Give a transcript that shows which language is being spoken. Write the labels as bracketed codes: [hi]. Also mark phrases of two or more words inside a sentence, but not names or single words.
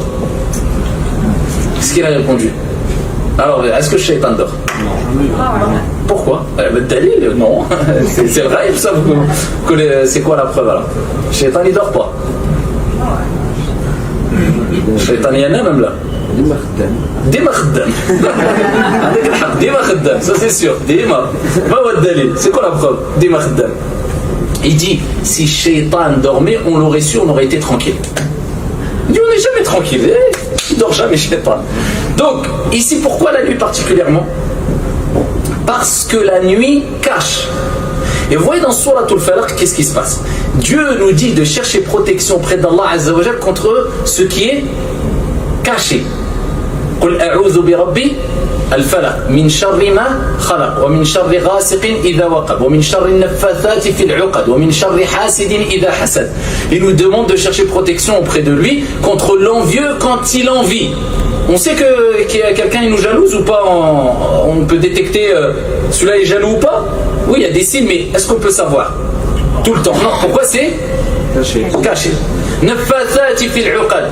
[fr] Qu'est-ce qu'il a répondu? Alors, est-ce que Shaitan dort? Non. Pourquoi? Dalil, non. C'est vrai, ça, c'est quoi la preuve alors? Shaitan, il dort pas. Shaitan, il y en a même là. [ar] ديما خدام ديما خدام, [fr] ça c'est sûr. Dima. C'est quoi la preuve? [ar] ديما خدام. [fr] Il dit, si Shaitan dormait, on l'aurait su, on aurait été tranquille. Il dit, on n'est jamais tranquille. Il ne dort jamais, Shaitan. Donc, ici, pourquoi la nuit particulièrement? Parce que la nuit cache. Et vous voyez dans Souratul Falaq, qu'est-ce qui se passe? Dieu nous dit de chercher protection auprès d'Allah [ar] عز وجل [fr] contre ce qui est caché. [ar] قل أعوذ بربي الفلق من شر ما خلق ومن شر غاسق إذا وقب ومن شر النفاثات في العقد ومن شر حاسد إذا حسد. [fr] Il nous demande de chercher protection auprès de lui contre l'envieux quand il envie. On sait qu'il y a quelqu'un qui nous jalouse ou pas? On peut détecter celui-là est jaloux ou pas? Oui, il y a des signes, mais est-ce qu'on peut savoir tout le temps? Non. Pourquoi c'est caché? [ar] النفاثات في العقد.